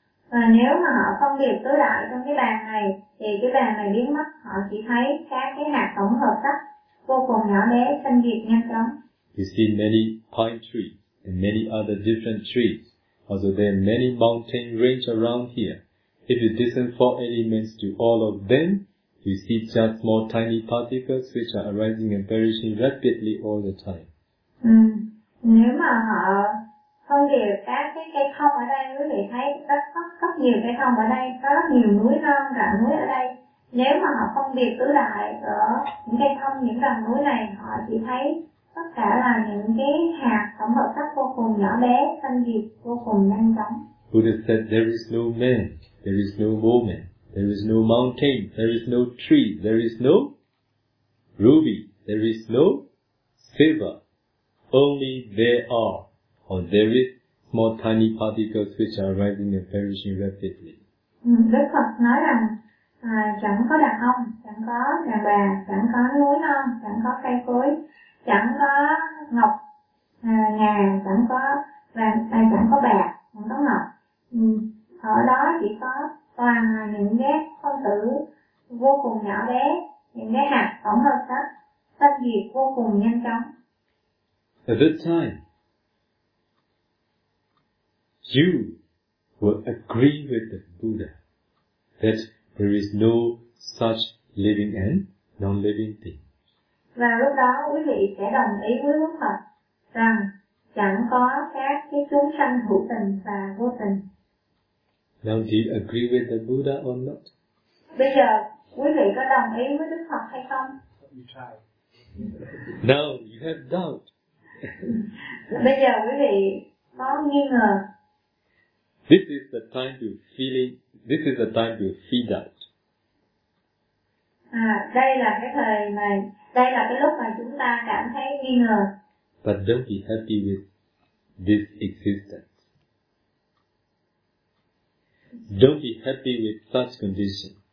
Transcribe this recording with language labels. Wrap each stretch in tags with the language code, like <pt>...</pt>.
<vi>Và nếu mà họ phân biệt tứ đại trong cái bàn này thì cái bàn này biến mất, họ chỉ thấy các cái hạt tổng hợp đó vô cùng nhỏ bé, xanh biếc nhanh chóng.</vi> <en>You see many pine trees and many other different trees. Also there are many mountain range around here. If you distance four elements to all of them, you see just small tiny particles which are arising and perishing rapidly all the time.</en> <vi>Nếu mà họ phân biệt các cái cây thông ở đây, quý vị thấy rất nhiều cây thông ở đây, có rất nhiều núi non, rặng núi ở đây. Nếu mà họ phân biệt tứ đại ở những cây thông, những rặng núi này, họ chỉ thấy tất cả là những cái hạt tổng hợp sắc vô cùng nhỏ bé, xanh biếc vô cùng nhanh chóng.</vi> <en>Buddha said there is no man, there is no woman, there is no mountain, there is no tree, there is no ruby, there is no silver. Only there are, or there is small tiny particles which are rising and perishing rapidly.</en> <vi>Đức Phật nói rằng chẳng có đàn ông, chẳng có đàn bà, chẳng có núi non, chẳng có cây cối, chẳng có ngọc ngà, chẳng có vàng, chẳng có bạc, chẳng có ngọc. Ở đó chỉ có toàn là những cái phân tử vô cùng nhỏ bé, những cái hạt tổng hợp đó tan diệt vô cùng nhanh chóng.</vi> <en>At that time, you will agree with the Buddha that there is no such living and non-living thing.</en> <vi>Và lúc đó quý vị sẽ đồng ý với Đức Phật rằng chẳng có các cái chúng sanh hữu tình và vô tình.</vi> <en>Now, do you agree with the Buddha or not?</en> <vi>Bây giờ quý vị có đồng ý với Đức Phật hay không?</vi> <en>You try. No, you have doubt.</en> <vi>Bây giờ quý vị có nghi ngờ.</vi> <en>This is the time to feeling. This is the time to feed out.</en> <vi>Đây là cái lúc mà chúng ta cảm thấy nghi ngờ.</vi> <en>But don't be happy with this existence. Don't be happy with such condition.</en>